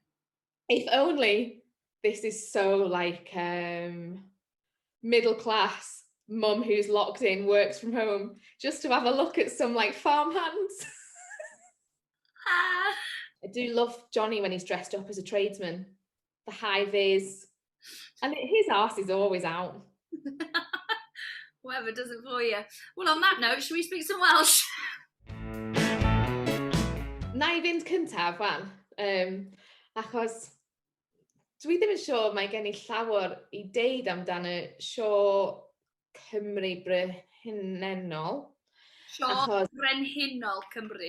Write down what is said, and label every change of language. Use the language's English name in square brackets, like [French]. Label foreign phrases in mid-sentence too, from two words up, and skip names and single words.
[English] If only this is so like middle class mum who's locked in, works from home, just to have a look at some like farm hands. I do love Johnny when he's dressed up as a tradesman. The high vis, and his arse is always out. Whatever does it for you. Well, on that note, should we speak some Welsh? [Welsh] Na I fynd cyntaf, wan, achos dwi ddim yn siŵr mae gen I llawer I deud amdano Sioe Cymru Frenhinol. Sioe Frenhinol Cymru.